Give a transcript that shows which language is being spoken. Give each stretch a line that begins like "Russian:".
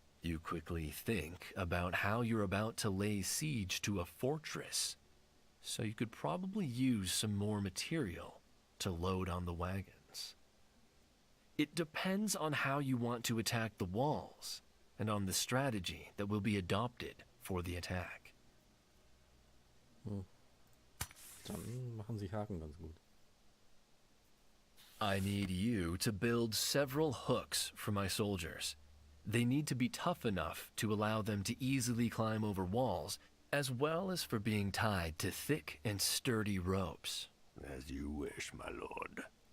English: You quickly think about how you're about to lay siege to a fortress, so you could probably use some more material to load on the wagons. It depends on how you want to attack the walls and on the strategy that will be adopted for the attack.
German: Dann machen sich Haken ganz gut.
English: I need you to build several hooks for my soldiers. They need to be tough enough to allow them to easily climb over walls, as well as for being tied to thick and sturdy ropes. As you wish, my lord.